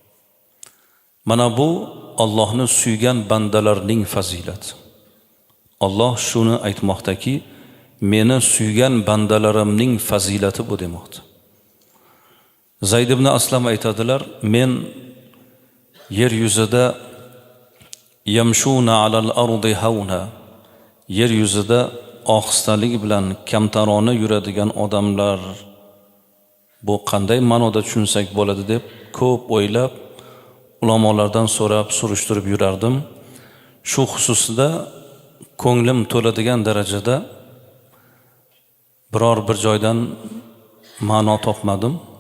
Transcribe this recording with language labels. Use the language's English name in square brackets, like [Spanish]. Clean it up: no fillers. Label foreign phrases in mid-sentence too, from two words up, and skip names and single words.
[Uzbek] Mana bu Allohni suygan bandalarning fazilati. Alloh shuni aytmoqdaki, meni suygan bandalarimning fazilati bu demoqda. Zayd ibn Aslam aytadilar, men yer yuzida [Arabic] يمشون على الأرض هونا, [Uzbek] yer yuzida ohistalik bilan kamtarona yuradigan odamlar bu qanday ma'noda tushunsak bo'ladi deb ko'p o'ylab ulamolardan so'rab surishtirib yurardim. Shu xususida ko'nglim to'ladigan darajada biror bir joydan ma'no topmadim.